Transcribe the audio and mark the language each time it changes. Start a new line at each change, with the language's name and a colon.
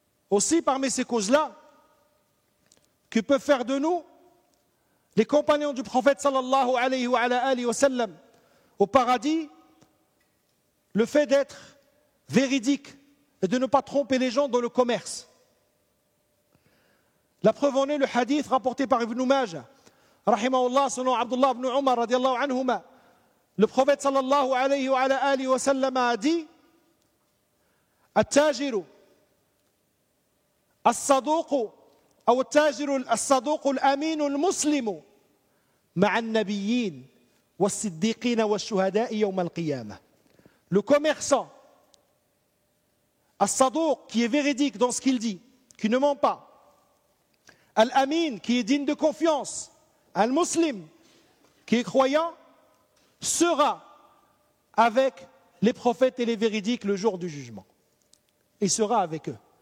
French: Aussi, parmi ces causes-là, que peuvent faire de nous les compagnons du prophète sallallahu alayhi wa sallam au paradis, le fait d'être véridique et de ne pas tromper les gens dans le commerce. La preuve en est le hadith rapporté par Ibn Majah, rahimahullah, selon Abdullah ibn Umar radiallahu anhuma. Le prophète sallallahu alayhi wa sallam a dit At-tajiru as-saduqu
Arabic: أو التاجر الصدوق الأمين المسلم مع النبيين والصديقين والشهداء يوم القيامة.
French: Le commerçant, as-saduq, qui est véridique dans ce qu'il dit, qui ne ment pas, al-amin, qui est digne de confiance, al-muslim, qui est croyant, sera avec les prophètes et les véridiques le jour du jugement. Il sera avec eux.